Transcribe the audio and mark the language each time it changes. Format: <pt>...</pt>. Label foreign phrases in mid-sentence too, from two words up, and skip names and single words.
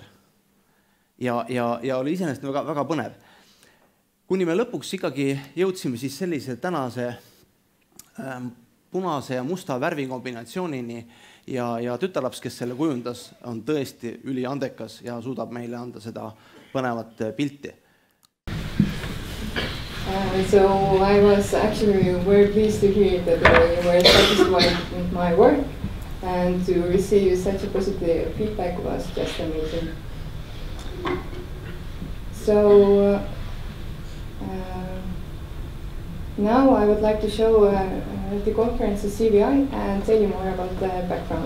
<et>Ja oli iseenesest väga, väga põnev. Kuni me lõpuks ikkagi jõudsime siis sellise tänase punase ja musta värvikombinatsioonini ja tütarlaps, kes selle kujundas, on tõesti üliandekas ja suudab meile anda seda põnevat pilti.</et> <en>So I was actually very pleased to hear that you were satisfied with my work, and to receive such a positive feedback was just amazing. So now I would like to show the conference CVI and tell you more about the background.</en>